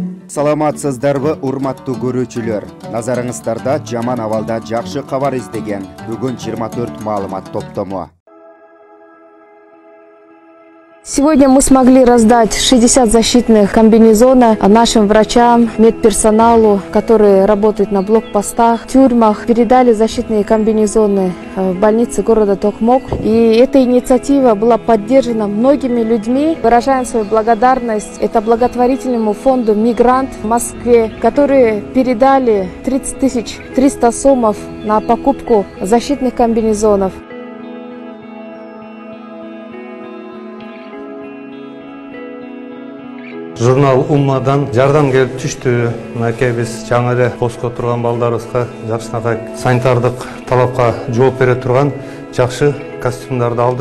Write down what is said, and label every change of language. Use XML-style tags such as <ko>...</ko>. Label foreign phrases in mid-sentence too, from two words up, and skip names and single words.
<ky>Саламатсыздарбы, урматтуу көрүүчүлөр. Назарыңыздарда жаман абалда жакшы кабар издеген бүгүн 24 маалымат топтому.</ky> <ru>Сегодня мы смогли раздать 60 защитных комбинезонов нашим врачам, медперсоналу, которые работают на блокпостах, тюрьмах. Передали защитные комбинезоны в больнице города Токмок. И эта инициатива была поддержана многими людьми. Выражаем свою благодарность это благотворительному фонду «Мигрант» в Москве, которые передали 30 300 сомов на покупку защитных комбинезонов.</ru> <ky>Журнал Уммадан жардам келип түштү. Мынакей биз жаңы эле постко турган балдарыбызга жакшынакай санитардык талапка жооп бере турган жакшы костюмдарды алдык.</ky>